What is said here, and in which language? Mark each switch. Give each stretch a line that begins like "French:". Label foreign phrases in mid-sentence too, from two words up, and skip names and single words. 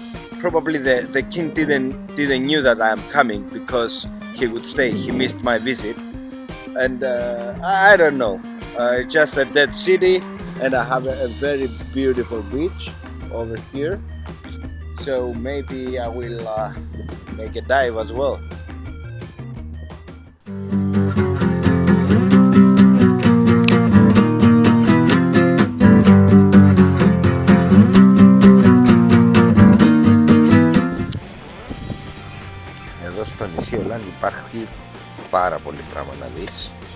English: Probably the king didn't knew that I am coming because he would stay. He missed my visit, and I don't know. Just a dead city, and I have a very beautiful beach over here. So maybe I will make a dive as well.
Greek: Εδώ στο νησί Åland υπάρχει πάρα πολύ πράγμα να δεις.